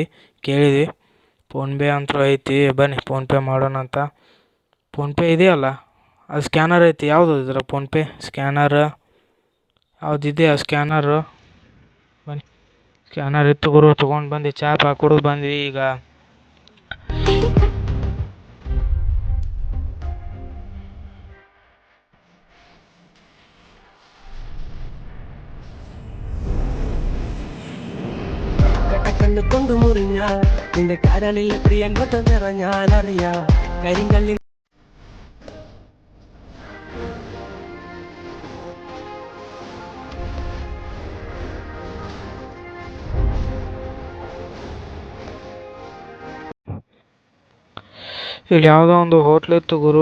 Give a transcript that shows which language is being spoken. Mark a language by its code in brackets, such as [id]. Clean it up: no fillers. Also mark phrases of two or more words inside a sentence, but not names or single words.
[kn] ಕೇಳಿದ್ವಿ, ಫೋನ್ಪೇ ಅಂತೂ ಐತಿ. ಬನ್ನಿ ಫೋನ್ಪೇ ಮಾಡೋಣ ಅಂತ. ಫೋನ್ಪೇ ಇದೆಯಲ್ಲ, ಅದು ಸ್ಕ್ಯಾನರ್ ಐತಿ. ಯಾವುದು ಇದ್ರ ಫೋನ್ಪೇ ಸ್ಕ್ಯಾನರ್ ಯಾವುದಿದೆ? ಆ ಸ್ಕ್ಯಾನರು ಬನ್ನಿ. ಸ್ಕ್ಯಾನರ್ ಇತ್ತು ಗುರು, ತೊಗೊಂಡು ಬಂದು ಚಹಾ ಕುಡಿದು ಬಂದ್ವಿ. ಈಗ [ml] കൊണ്ട് മുറിഞ്ഞ നിന്റെ കരളിൽ പ്രിയങ്കത നിറഞ്ഞാലറിയ കരിങ്കല്ലിൽ [kn] ಇಲ್ಲಿ ಯಾವುದೋ ಒಂದು ಹೋಟ್ಲ್ ಇತ್ತು ಗುರು.